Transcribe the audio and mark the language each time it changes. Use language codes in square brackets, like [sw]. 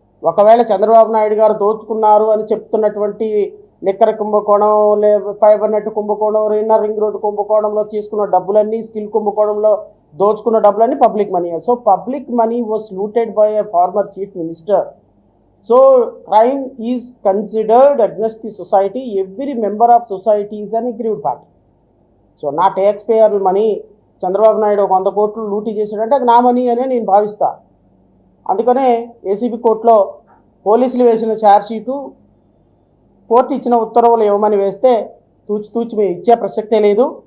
[te] ఒకవేళ చంద్రబాబు నాయుడు గారు దోచుకున్నారు అని చెప్తున్నటువంటి లిక్కర్ కుంభకోణం, ఫైబర్ నెట్ కుంభకోణం, ఇన్నర్ రింగ్ రోడ్డు కుంభకోణంలో తీసుకున్న డబ్బులన్నీ, స్కిల్ కుంభకోణంలో దోచుకున్న డబ్బులన్నీ public money. [en] So public money was looted by a former chief minister. So crime is considered against the society. Every member of society is an aggrieved party. [te] So నా tax payer money Chandrababu Naidu 100 కోట్లు లూటీ చేశాడంటే అది నా money అనే నేను భావిస్తా. అందుకనే ఏసీబీ కోర్టులో పోలీసులు వేసిన ఛార్జ్ షీటు కోర్టు ఇచ్చిన ఉత్తర్వులు ఇవ్వమని వేస్తే తూచి మేము ఇచ్చే ప్రసక్తే లేదు.